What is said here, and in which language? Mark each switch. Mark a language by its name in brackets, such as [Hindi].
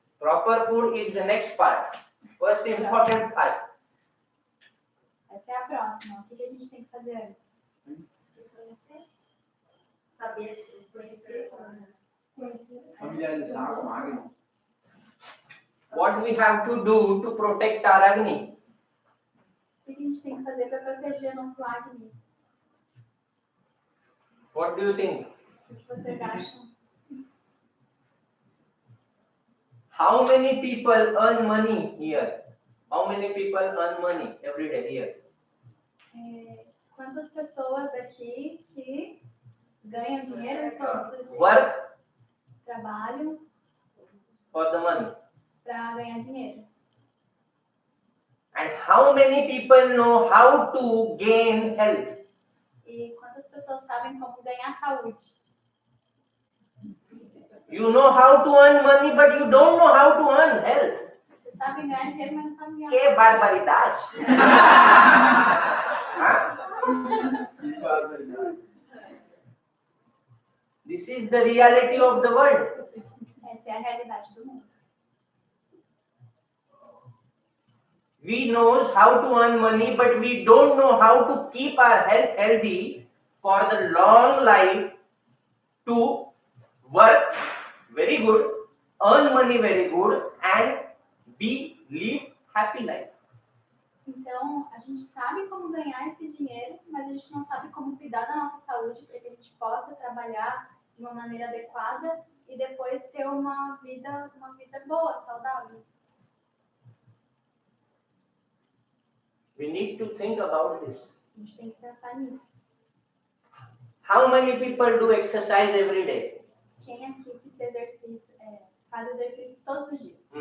[English] Proper food is the next part. First important part. [Portuguese] Essa é a próxima. O que a gente tem que fazer antes? Saber conhecer. Familiarizar com a agni. [English] What we have to do to protect our Agni? [Portuguese] O que a gente tem que fazer para proteger nosso agni? [English] What do you think? [Portuguese] O que vocês acham? [English] How many people earn money here? How many people earn money every day here? [Portuguese] Quantas pessoas aqui que ganham dinheiro todos os dias? [English] Work [Portuguese] Trabalham [English] for the money. [Portuguese] para ganhar dinheiro. [English] And how many people know how to gain health? [Portuguese] E quantas pessoas sabem como ganhar saúde? [English] You know how to earn money, but you don't know how to earn health. [Portuguese] Vocês sabem ganhar dinheiro, mas não sabem ganhar Que barbaridade! Que barbaridade. [English] This is the reality of the world. [Portuguese] Essa é a realidade do mundo. [English] We knows how to earn money, but we don't know how to keep our health healthy for the long life, to work very good, earn money very good, and live happy life. [Portuguese] Então, a gente sabe como ganhar esse dinheiro, mas a gente não sabe como cuidar da nossa saúde para que a gente possa trabalhar de uma maneira adequada e depois ter uma vida boa, saudável. [English] We need to think about this. [Portuguese] A gente tem que pensar nisso. [English] How many people do exercise every day? [Portuguese] Quem aqui que faz exercícios todos os dias?